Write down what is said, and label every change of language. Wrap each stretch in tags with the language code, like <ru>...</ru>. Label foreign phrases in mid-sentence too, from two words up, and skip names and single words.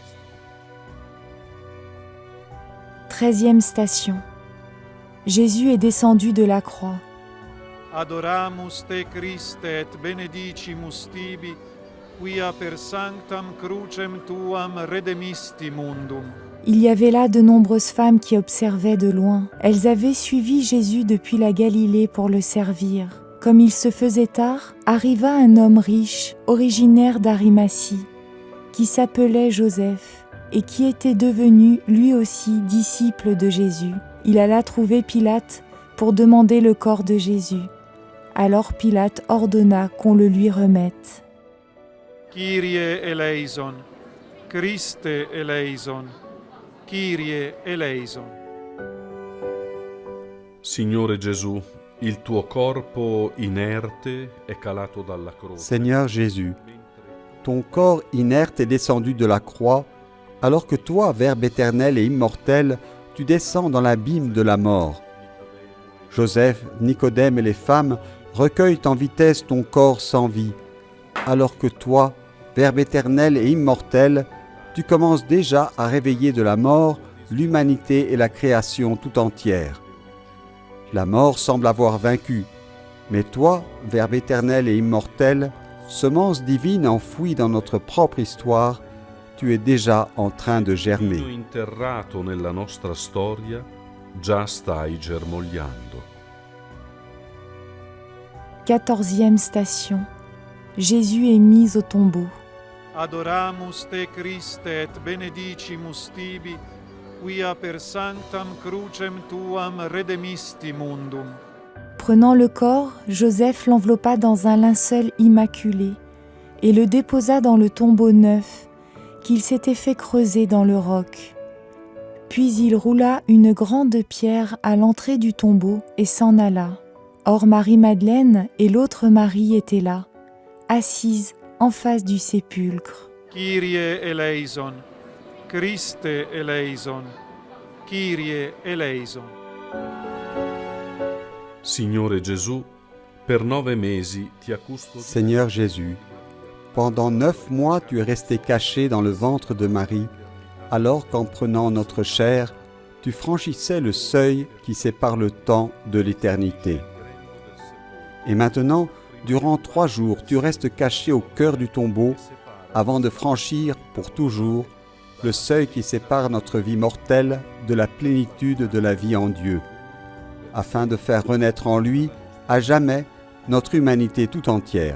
<fr>13e station. Jésus est descendu de la croix.</fr> <la>Adoramus te Christe et benedicimus tibi, quia per sanctam crucem tuam redemisti mundum.</la> <fr>Il y avait là de nombreuses femmes qui observaient de loin. Elles avaient suivi Jésus depuis la Galilée pour le servir. Comme il se faisait tard, arriva un homme riche, originaire d'Arimathie, qui s'appelait Joseph et qui était devenu lui aussi disciple de Jésus. Il alla trouver Pilate pour demander le corps de Jésus. Alors Pilate ordonna qu'on le lui remette.</fr> <el>Κύριε ελέησον, Χριστέ ελέησον, Κύριε ελέησον.</el> <it>Signore Gesù, il tuo corpo inerte è calato dalla croce.</it> <fr>Seigneur Jésus, ton corps inerte est descendu de la croix, alors que toi, Verbe éternel et immortel, tu descends dans l'abîme de la mort. Joseph, Nicodème et les femmes recueillent en vitesse ton corps sans vie, alors que toi, Verbe éternel et immortel, tu commences déjà à réveiller de la mort l'humanité et la création tout entière. La mort semble avoir vaincu, mais toi, Verbe éternel et immortel, semence divine enfouie dans notre propre histoire, tu es déjà en train de germer.</fr> <it>Figlio interrato nella nostra storia, già stai germogliando.</it> <fr>14e station. Jésus est mis au tombeau.</fr> <la>adoramus te Christe et benedicimus tibi, quia per sanctam crucem tuam redemisti mundum.</la> <fr>Prenant le corps, Joseph l'enveloppa dans un linceul immaculé et le déposa dans le tombeau neuf qu'il s'était fait creuser dans le roc. Puis il roula une grande pierre à l'entrée du tombeau et s'en alla. Or Marie-Madeleine et l'autre Marie étaient là, assises en face du sépulcre.</fr> <el>Κύριε ελέησον, Χριστέ ελέησον, Κύριε ελέησον.</el> <it>Signore Gesù, per 9 mesi ti ha custodito.</it> <fr>Seigneur Jésus, pendant 9 mois tu es resté caché dans le ventre de Marie, alors qu'en prenant notre chair, tu franchissais le seuil qui sépare le temps de l'éternité. Et maintenant, durant 3 jours, tu restes caché au cœur du tombeau avant de franchir pour toujours le seuil qui sépare notre vie mortelle de la plénitude de la vie en Dieu, afin de faire renaître en lui à jamais notre humanité tout entière.</fr>